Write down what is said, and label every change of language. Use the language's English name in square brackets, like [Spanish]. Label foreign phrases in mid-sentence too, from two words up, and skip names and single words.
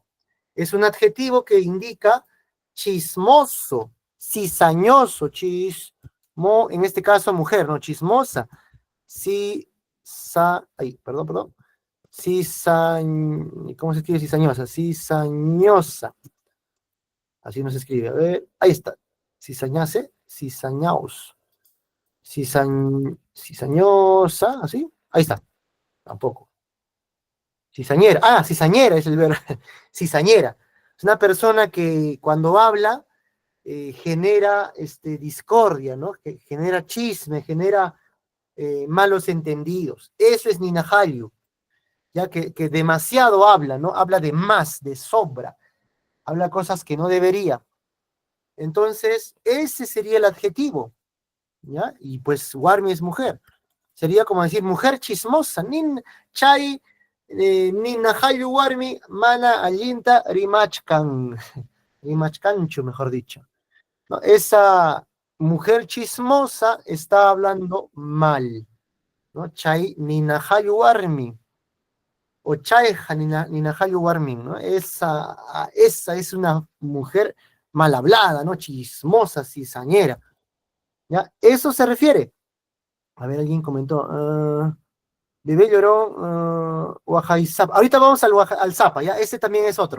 [Spanish] Es un adjetivo que indica chismoso, cizañoso, en este caso mujer, ¿no? Chismosa, perdón. ¿Cómo se escribe cizañosa? Cizañosa. Así no se escribe. A ver, ahí está. Cizañase, cizañaos. Cizañosa, ¿así? Ahí está. Tampoco. Cizañera. Cizañera es el verbo. Cizañera. Es una persona que cuando habla genera discordia, ¿no? Que genera chisme, genera malos entendidos. Eso es Ninahayu, ya que demasiado habla, ¿no? Habla de más, de sobra. habla cosas que no debería. Entonces, ese sería el adjetivo, ¿ya? Y pues warmi es mujer. Sería como decir mujer chismosa, [Quechua] nin chay, ninahayu warmi, mana allinta rimachkan, rimachkanchu, [Spanish] mejor dicho. ¿No? Esa mujer chismosa está hablando mal, ¿no? [Quechua] Chay ninahayu warmi, o chay ninahayu warmi, [Spanish] ¿no? Esa es una mujer mal hablada, ¿no? Chismosa, cizañera, ¿ya? Eso se refiere. A ver, alguien comentó, Bebé lloró, Huajaizapa. Ahorita vamos al Zapa, ¿ya? Ese también es otro.